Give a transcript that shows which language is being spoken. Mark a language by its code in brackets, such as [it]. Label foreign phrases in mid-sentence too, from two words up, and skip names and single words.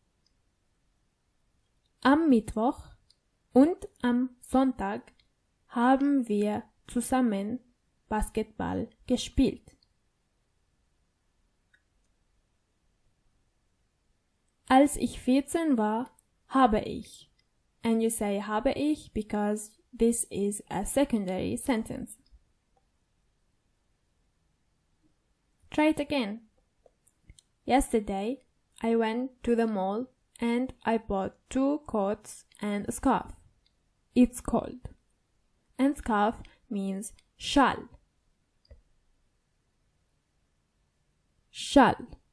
[de] Am Mittwoch und am Sonntag haben wir zusammen Basketball gespielt. Als ich 14 war, habe ich. [en] And you say [de] habe ich [en] because this is a secondary sentence. Try it again. Yesterday, I went to the mall and I bought 2 coats and a scarf. It's cold. And scarf means Schal. Schal.